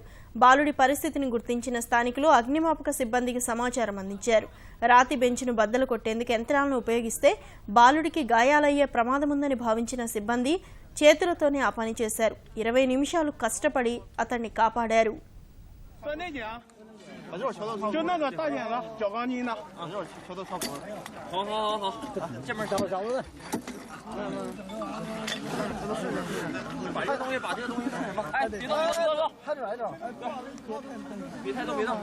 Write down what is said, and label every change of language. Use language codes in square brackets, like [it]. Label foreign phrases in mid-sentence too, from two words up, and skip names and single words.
[te] బాలుడి పరిస్థితిని గుర్తించిన స్థానికులు అగ్నిమాపక సిబ్బందికి సమాచారం అందించారు. రాతి బెంచ్ను బద్దలు కొట్టేందుకు యంత్రాలను ఉపయోగిస్తే బాలుడికి గాయాలయ్యే ప్రమాదముందని భావించిన సిబ్బంది చేతులతోనే ఆ పని చేశారు. 20 నిమిషాలు కష్టపడి అతన్ని కాపాడారు. [zh] 就那个大点的脚钢筋的，敲到窗口。好，这边找找的。把这个东西，把这个东西弄什么？哎，别动，看着来着，别太动，别动。